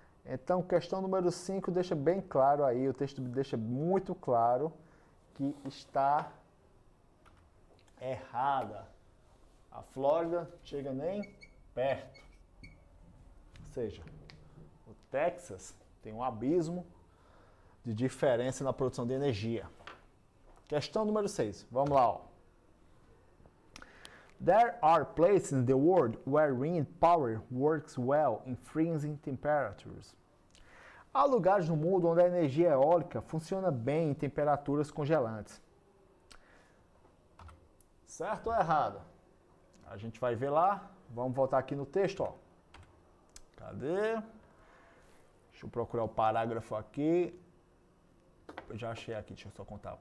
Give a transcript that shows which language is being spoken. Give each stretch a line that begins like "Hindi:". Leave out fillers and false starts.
Portuguese: Então, questão número 5 deixa bem claro aí, o texto deixa muito claro que está errada. A Flórida chega nem perto. Ou seja, o Texas tem um abismo de diferença na produção de energia. Questão número 6. Vamos lá, ó.
English: There are places in the world where wind power works well in freezing temperatures.
Portuguese: Há lugares no mundo onde a energia eólica funciona bem em temperaturas congelantes. Certo ou errado? A gente vai ver lá. Vamos voltar aqui no texto, ó. Cadê? Deixa eu procurar o parágrafo aqui. Eu já achei aqui, deixa eu só contar.